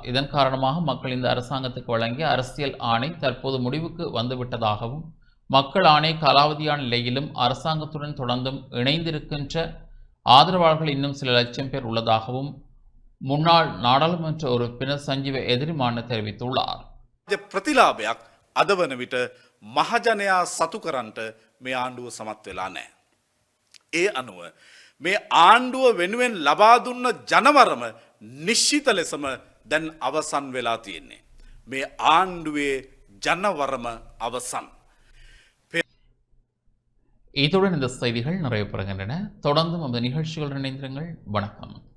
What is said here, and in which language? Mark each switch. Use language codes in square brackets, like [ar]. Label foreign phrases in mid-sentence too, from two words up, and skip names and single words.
[ta] இதன் காரணமாக மக்கள் இந்த அரசாங்கத்துக்கு வழங்கிய அரசியல் ஆணை தற்போது முடிவுக்கு வந்துவிட்டதாகவும், மக்கள் ஆணை காலாவதியான நிலையிலும் அரசாங்கத்துடன் தொடர்ந்தும் இணைந்திருக்கின்ற ஆதரவாளர்கள் இன்னும் சில லட்சம் பேர் உள்ளதாகவும் முன்னாள் நாடாளுமன்ற உறுப்பினர் சஞ்சீவ எதிரிமானு தெரிவித்துள்ளார். [si] ප්‍රතිලාභයක් අද වන විට මහජනයා සතු කරන්නට මේ ආණ්ඩුව සමත් වෙලා නැහැ. ඒ අනුව මේ ආණ්ඩුව වෙනුවෙන් ලබා දුන්න ජනවරම නිශ්චිත ලෙසම දැන් අවසන් වෙලා තියෙන්නේ. මේ ආණ්ඩුවේ ජනවරම අවසන්. [ta] இத்துடன் இந்த செய்திகள் நிறைவு பெறுகின்றன. தொடர்ந்தும் அந்த நிகழ்ச்சிகளுடன் இணைந்திருங்கள். வணக்கம்.